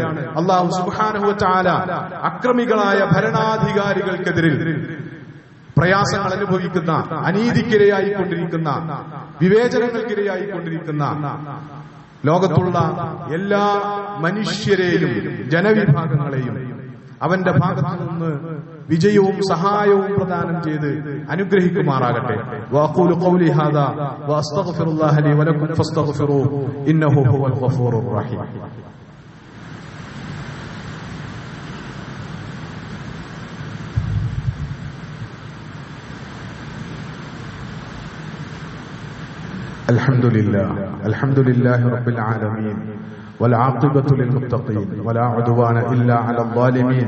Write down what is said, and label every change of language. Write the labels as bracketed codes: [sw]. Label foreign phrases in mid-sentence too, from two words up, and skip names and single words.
[ml] അല്ലാഹു [ar] سبحانه وتعالى [ml] അക്രമികളായ ഭരണാധികാരികൾക്കെതിരിൽ പ്രയാസങ്ങൾ അനുഭവിക്കുന്ന, അനീതിക്കിരയായിക്കൊണ്ടിരിക്കുന്ന, വിവേചനങ്ങൾക്കിരയായിക്കൊണ്ടിരിക്കുന്ന ലോകത്തുള്ള എല്ലാ മനുഷ്യരെയും ജനവിഭാഗങ്ങളെയും അവന്റെ ഭാഗത്തു നിന്ന് വിജയവും സഹായവും പ്രദാനം ചെയ്ത് അനുഗ്രഹിക്കുമാറാകട്ടെ. [ar] وأقول قولي هذا وأستغفر الله لي ولكم فاستغفروه إنه هو الغفور الرحيم. الحمد لله رب العالمين والعاقبة للمتقين ولا عدوان إلا على الظالمين.